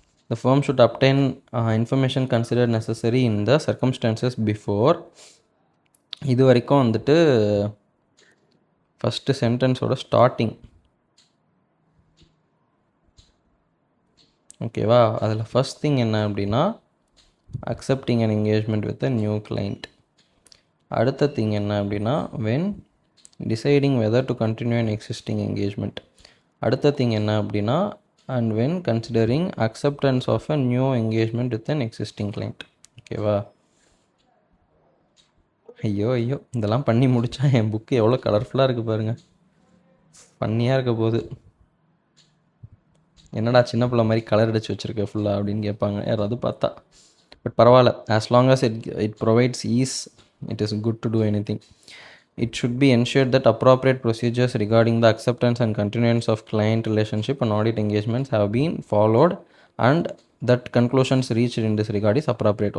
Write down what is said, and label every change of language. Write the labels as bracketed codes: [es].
[en] the firm should obtain information considered necessary in the circumstances before. [ta] இது வரைக்கும் வந்துட்டு first சென்டென்ஸோட starting. ஓகேவா? அதில் ஃபஸ்ட் திங் என்ன அப்படின்னா [en] Accepting an engagement with a new client. [ta] அடுத்த திங் என்ன அப்படின்னா [en] When deciding whether to continue an existing engagement. [ta] அடுத்த திங் என்ன அப்படின்னா [en] And when considering acceptance of a new engagement with an existing client. [ta] ஓகேவா? ஐயோ ஐயோ, இதெல்லாம் பண்ணி முடித்தா என் புக்கு எவ்வளோ கலர்ஃபுல்லாக இருக்குது பாருங்கள். ஃபன்னியாக இருக்க போகுது. என்னடா சின்ன பிள்ளை மாதிரி கலர் அடிச்சு வச்சுருக்க ஃபுல்லாக அப்படின்னு கேட்பாங்க யாராவது பார்த்தா. [en] but [ta] பரவாயில்ல, [en] As long as it provides ease, it is good to do anything. It should be ensured that appropriate procedures regarding the acceptance and continuance of client relationship and audit engagements have been followed and that conclusions reached in this regard is appropriate.